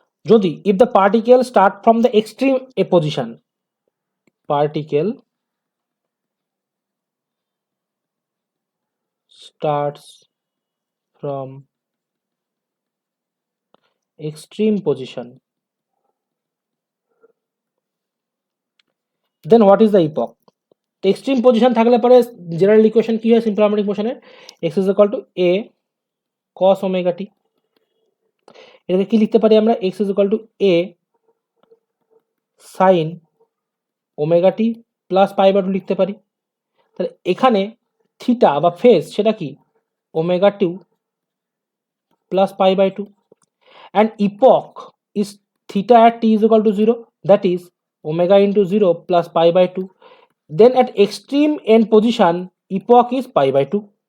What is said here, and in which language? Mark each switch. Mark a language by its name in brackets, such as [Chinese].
[English] যদি if the particle start from the extreme a position, particle starts from extreme position, then what is the epoch? [Bangla] তো extreme position থাকলে পরে general equation কি হয় simple harmonic মোশনের? [English] x is equal to a cos omega t। [Bangla] এটাকে কি লিখতে পারি আমরা? [English] x is equal to a sin omega t plus pi by 2 [Bangla] লিখতে পারি। তাহলে এখানে থিটা বা ফেজ সেটা কি? [English] Omega 2 plus pi by 2, and epoch is theta at t is equal to 0, that is omega into 0 plus pi by 2, then at extreme end position epoch is pi by 2।